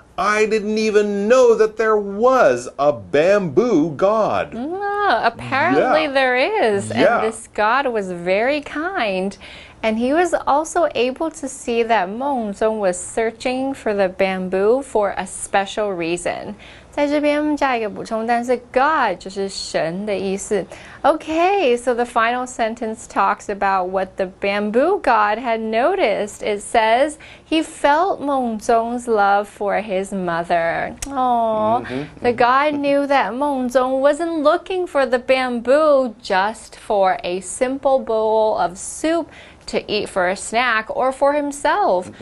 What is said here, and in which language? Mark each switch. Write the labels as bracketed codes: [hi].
[en] I didn't even know that there was a bamboo god. Oh, apparently there is. Yeah. And this God was very kind. And he was also able to see that Mengzong was searching for the bamboo for a special reason. [zh] 在这边加一个补充单词 God 就是神的意思。 [en] Okay, so the final sentence talks about what the bamboo god had noticed. It says he felt Mengzong's love for his mother. Oh, the god knew that Mengzong wasn't looking for the bamboo just for a simple bowl of soup to eat for a snack or for himself.